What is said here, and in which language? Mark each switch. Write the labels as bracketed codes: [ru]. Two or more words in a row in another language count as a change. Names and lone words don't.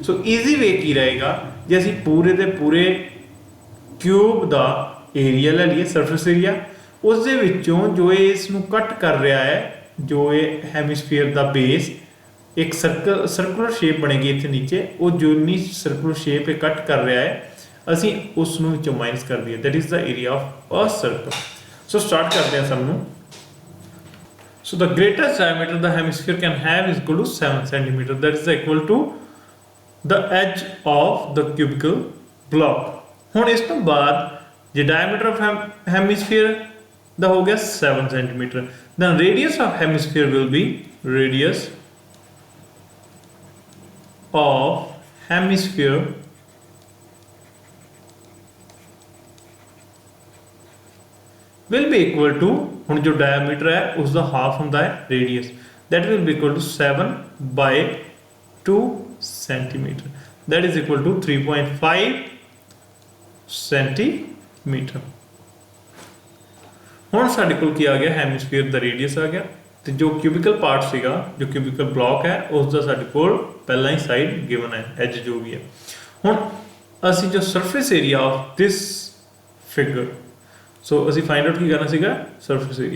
[en] so easy way [pa] ਕੀ ਰਹੇਗਾ, ਜੇ ਅਸੀਂ ਪੂਰੇ ਦੇ ਪੂਰੇ ਕਿਊਬ ਦਾ ਏਰੀਆ ਲੈ ਲਈਏ, [en] surface area, [pa] ਉਸ ਦੇ ਵਿੱਚੋਂ ਜੋ ਇਸ ਨੂੰ ਕੱਟ ਕਰ ਰਿਹਾ ਹੈ, ਜੋ ਇਹ ਹੈਮੀਸਫੀਅਰ ਦਾ ਬੇਸ ਇੱਕ [en] circular shape [pa] ਬਣੇਗੀ ਇੱਥੇ ਨੀਚੇ, ਉਹ ਜੋ ਨੀ [en] circular shape [pa] ਇਹ ਕੱਟ ਕਰ ਰਿਹਾ ਹੈ ਅਸੀਂ ਉਸ ਨੂੰ ਵਿੱਚੋਂ ਮਾਈਨਸ ਕਰ ਦਈਏ, [en] that is the area of a circle. so start [pa] ਕਰਦੇ ਹਾਂ ਸਮ ਨੂੰ। [en] So the greatest diameter the hemisphere can have is equal to 7 centimeter. That is equal to the edge of the cubical block. [pa] ਹੁਣ ਇਸ ਤੋਂ ਬਾਅਦ ਜੇ [en] diameter of hemisphere [pa] ਦਾ ਹੋ ਗਿਆ [en] 7 centimeter, then radius of hemisphere will be radius of hemisphere will be equal to, [pa] ਹੁਣ ਜੋ diameter ਹੈ ਉਸ ਦਾ ਹਾਫ ਹੁੰਦਾ ਹੈ radius, [en] that will be equal to 7 by 2 centimeter, that is equal to 3.5 centimeter। [pa] ਹੁਣ ਸਾਡੇ ਕੋਲ ਕੀ ਆ ਗਿਆ, ਹੈਮੀਸਫੀਅਰ ਦਾ ਰੇਡੀਅਸ ਆ ਗਿਆ, ਤੇ ਜੋ [en] cubical part [pa] ਸੀਗਾ, ਜੋ [en] cubical block [pa] ਹੈ ਉਸ ਦਾ ਸਾਡੇ ਕੋਲ ਪਹਿਲਾਂ ਹੀ [en] side given [pa] ਹੈ, ਐਜ ਜੋ ਵੀ ਹੈ। ਹੁਣ ਅਸੀਂ ਜੋ [en] surface area of this figure, [pa] ਸੋ ਅਸੀਂ [en] find out [pa] ਕੀ ਕਰਨਾ ਸੀਗਾ, [en] surface area.